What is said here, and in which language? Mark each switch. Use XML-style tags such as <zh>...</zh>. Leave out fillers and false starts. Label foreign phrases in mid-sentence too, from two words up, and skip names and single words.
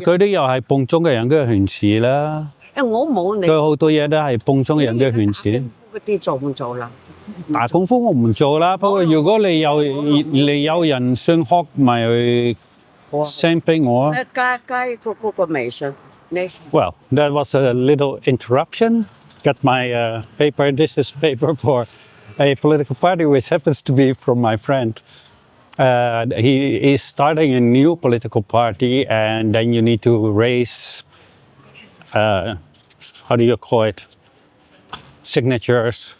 <yue>佢啲又係幫中嘅人嘅圈子啦。我冇你。佢好多嘢都係幫中人嘅圈子。嗰啲做唔做啦？大功夫我唔做啦，不過如果你有人想學，咪去 send 俾我啊。加嗰個微信。</yue> <en>Well, that was a little interruption. Got my paper. This is paper for a political party, which happens to be from my friend. He is starting a new political party, and then you need to raise, how do you call it, signatures.</en>